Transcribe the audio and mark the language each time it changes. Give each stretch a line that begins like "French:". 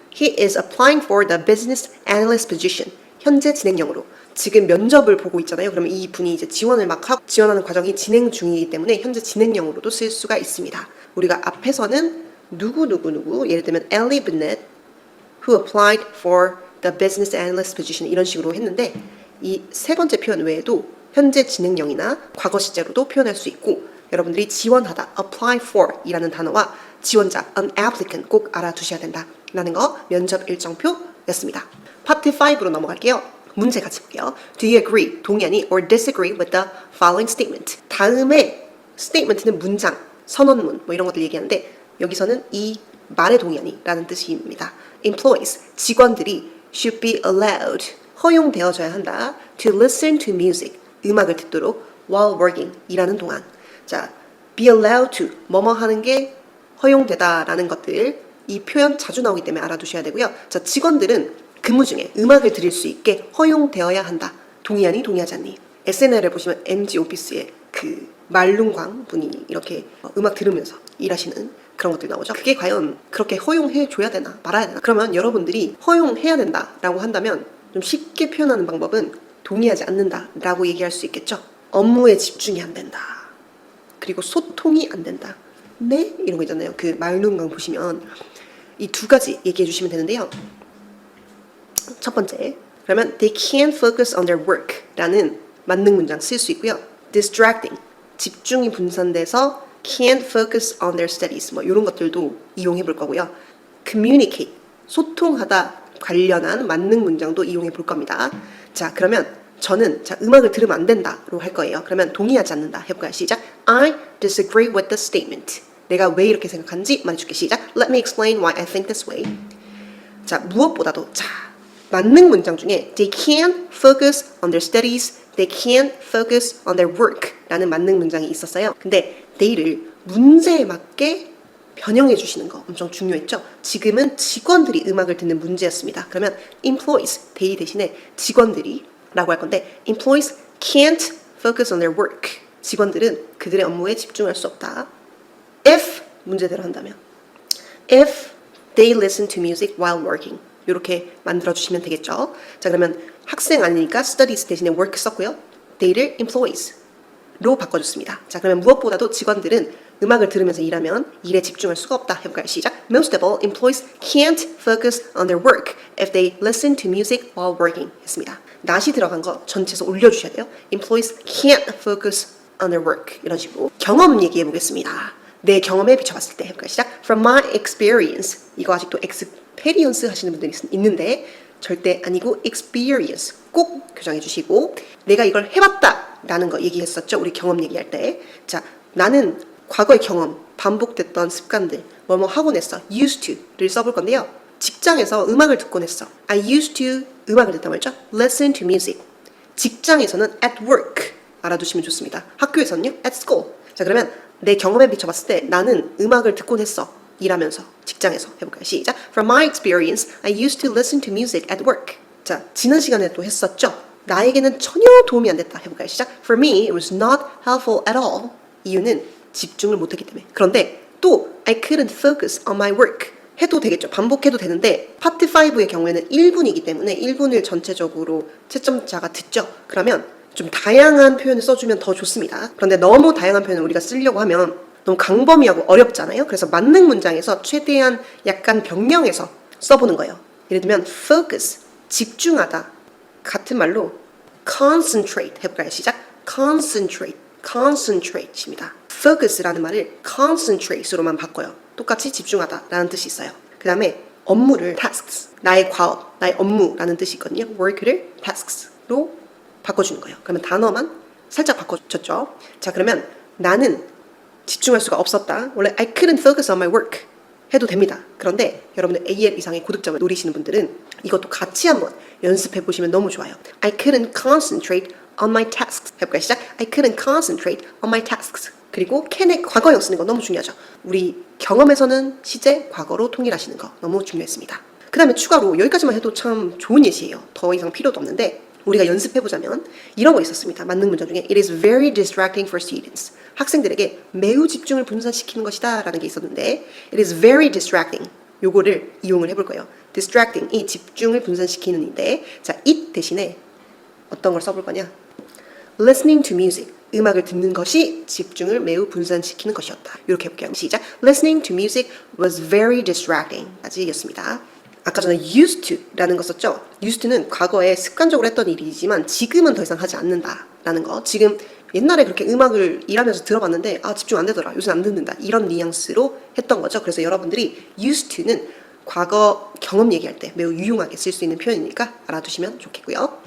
English: He is applying for the business analyst position.
Korean: 현재 진행형으로. 지금 면접을 보고 있잖아요. 그러면 이 분이 이제 지원을 막 하고 지원하는 과정이 진행 중이기 때문에 현재 진행형으로도 쓸 수가 있습니다. 우리가 앞에서는 누구 예를 들면 Ellie Bennett
English: who applied for the business analyst position
Korean: 이런 식으로 했는데 이 세 번째 표현 외에도 현재 진행형이나 과거 시제로도 표현할 수 있고 여러분들이 지원하다 apply for 이라는 단어와 지원자 an applicant 꼭 알아두셔야 된다라는 거 면접 일정표였습니다. 파트 5로 넘어갈게요. 문제 같이 볼게요.
English: Do you agree?
Korean: 동의하니?
English: Or disagree with the following statement?
Korean: 다음에 statement는 문장, 선언문 뭐 이런 것들 얘기하는데 여기서는 이 말에 동의하니? 라는 뜻입니다.
English: Employees,
Korean: 직원들이
English: should be allowed,
Korean: 허용되어져야 한다.
English: To listen to music,
Korean: 음악을 듣도록
English: while working,
Korean: 일하는 동안. 자, be allowed to, 뭐뭐 하는 게 허용되다라는 것들 이 표현 자주 나오기 때문에 알아두셔야 되고요. 자, 직원들은 근무 중에 음악을 들을 수 있게 허용되어야 한다. 동의하니 동의하지 않니? SNL에 보시면 MG 오피스의 그 말룽광 분이 이렇게 음악 들으면서 일하시는 그런 것들이 나오죠. 그게 과연 그렇게 허용해 줘야 되나 말아야 되나? 그러면 여러분들이 허용해야 된다라고 한다면 좀 쉽게 표현하는 방법은 동의하지 않는다라고 얘기할 수 있겠죠. 업무에 집중이 안 된다. 그리고 소통이 안 된다. 네? 이런 거 있잖아요. 그 말룽광 보시면 이 두 가지 얘기해 주시면 되는데요. 첫 번째, 그러면
English: they can't focus on their work
Korean: 라는 만능 문장 쓸 수 있고요. distracting, 집중이 분산돼서
English: can't focus on their studies
Korean: 뭐 이런 것들도 이용해 볼 거고요. communicate, 소통하다 관련한 만능 문장도 이용해 볼 겁니다. 자, 그러면 저는 음악을 들으면 안 된다로 할 거예요. 그러면 동의하지 않는다 해볼까요? 시작.
English: I disagree with the statement.
Korean: 내가 왜 이렇게 생각하는지 말해줄게. 시작.
English: Let me explain why I think this way.
Korean: 자, 무엇보다도 만능 문장 중에
English: they can't focus on their studies, they can't focus on their work
Korean: 라는 만능 문장이 있었어요. 근데 they를 문제에 맞게 변형해 주시는 거 엄청 중요했죠. 지금은 직원들이 음악을 듣는 문제였습니다. 그러면
English: employees, they
Korean: 대신에 직원들이 라고 할 건데
English: employees can't focus on their work.
Korean: 직원들은 그들의 업무에 집중할 수 없다.
English: if
Korean: 문제대로 한다면
English: if they listen to music while working
Korean: 이렇게 만들어주시면 되겠죠. 자, 그러면 학생 아니니까 studies 대신에 work 썼고요. they를 employees로 바꿔줬습니다. 자, 그러면 무엇보다도 직원들은 음악을 들으면서 일하면 일에 집중할 수가 없다 해볼까요? 시작.
English: Most of all, employees can't focus on their work if they listen to music while working 했습니다.
Korean: not이 들어간 거 전체에서 올려주셔야 돼요.
English: Employees can't focus on their work
Korean: 이런 식으로 경험 얘기해 보겠습니다. 내 경험에 비춰봤을 때 해볼까요? 시작.
English: From my experience
Korean: 이거 아직도 experience 하시는 분들이 있는데 절대 아니고 experience 꼭 교정해 주시고 내가 이걸 해봤다 라는 거 얘기했었죠. 우리 경험 얘기할 때. 자, 나는 과거의 경험, 반복됐던 습관들 뭐뭐 하곤 했어. used to를 써볼 건데요. 직장에서 음악을 듣곤 했어.
English: I used to
Korean: 음악을 듣다 말죠.
English: listen to music.
Korean: 직장에서는 at work 알아두시면 좋습니다. 학교에서는요 at school. 자, 그러면 내 경험에 비춰봤을 때 나는 음악을 듣곤 했어. 일하면서 직장에서 해볼까요? 시작.
English: From my experience, I used to listen to music at work.
Korean: 자, 지난 시간에 또 했었죠. 나에게는 전혀 도움이 안 됐다 해볼까요? 시작.
English: For me, it was not helpful at all.
Korean: 이유는 집중을 못했기 때문에. 그런데 또
English: I couldn't focus on my work.
Korean: 해도 되겠죠. 반복해도 되는데 파트 5의 경우에는 1분이기 때문에 1분을 전체적으로 채점자가 듣죠. 그러면 좀 다양한 표현을 써주면 더 좋습니다. 그런데 너무 다양한 표현을 우리가 쓰려고 하면 너무 강범위하고 어렵잖아요. 그래서 만능 문장에서 최대한 약간 변형해서 써보는 거예요. 예를 들면 focus, 집중하다. 같은 말로 concentrate 해볼까요? 시작. concentrate입니다. focus라는 말을 concentrate로만 바꿔요. 똑같이 집중하다라는 뜻이 있어요. 그 다음에 업무를 tasks, 나의 과업, 나의 업무라는 뜻이 있거든요. work를 tasks로 바꿔주는 거예요. 그러면 단어만 살짝 바꿔줬죠. 자, 그러면 나는 집중할 수가 없었다. 원래
English: I couldn't focus on my work.
Korean: 해도 됩니다. 그런데 여러분들 AL 이상의 고득점을 노리시는 분들은 이것도 같이 한번 연습해 보시면 너무 좋아요.
English: I couldn't concentrate on my tasks.
Korean: 해볼까요? 시작.
English: I couldn't concentrate on my tasks.
Korean: 그리고 can의 과거형 쓰는 거 너무 중요하죠. 우리 경험에서는 시제, 과거로 통일하시는 거 너무 중요했습니다. 그 다음에 추가로 여기까지만 해도 참 좋은 예시예요. 더 이상 필요도 없는데 우리가 연습해보자면 이런 거 있었습니다. 만능 문장 중에
English: It is very distracting for students.
Korean: 학생들에게 매우 집중을 분산시키는 것이다 라는 게 있었는데
English: It is very distracting.
Korean: 요거를 이용을 해볼 거예요. distracting, 이 집중을 분산시키는 인데 자, it 대신에 어떤 걸 써볼 거냐?
English: listening to music.
Korean: 음악을 듣는 것이 집중을 매우 분산시키는 것이었다. 이렇게 해볼게요. 시작.
English: Listening to music was very distracting.
Korean: 까지였습니다. 아까 전에 used to라는 거 썼죠? used to는 과거에 습관적으로 했던 일이지만 지금은 더 이상 하지 않는다라는 거. 지금 옛날에 그렇게 음악을 일하면서 들어봤는데 집중 안 되더라. 요새 안 듣는다. 이런 뉘앙스로 했던 거죠. 그래서 여러분들이 used to는 과거 경험 얘기할 때 매우 유용하게 쓸 수 있는 표현이니까 알아두시면 좋겠고요.